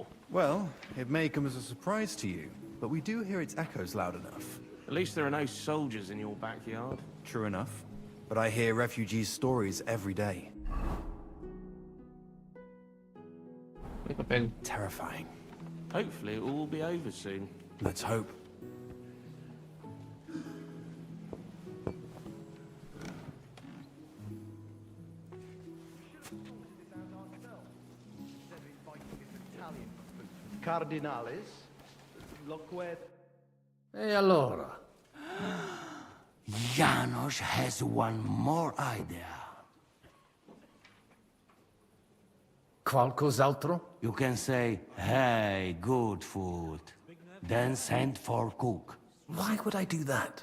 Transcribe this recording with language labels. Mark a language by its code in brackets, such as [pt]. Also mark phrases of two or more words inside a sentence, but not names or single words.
[en] Well, it may come as a surprise to you, but we do hear its echoes loud enough. At least there are no soldiers in your backyard. True enough. But I hear refugees' stories every day. Terrifying. Hopefully it will all be over soon. Let's hope. [la] Cardinales, loquet. [it] E allora? [en] Janos has one more idea. [it] Qualcos'altro? [en] You can say, hey, good food. Then send for cook. Why would I do that?